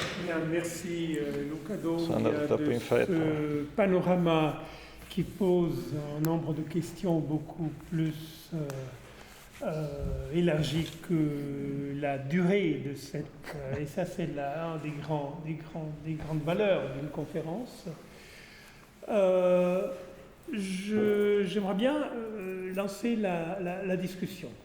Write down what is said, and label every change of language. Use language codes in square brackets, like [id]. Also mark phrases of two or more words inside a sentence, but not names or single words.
[fr] Bien, merci Luca [it] Sono andato troppo in fretta. [fr] ce panorama qui pose un nombre de questions beaucoup plus élargi que la durée de cette... et ça, c'est un des grandes valeurs d'une conférence. J'aimerais bien lancer la discussion.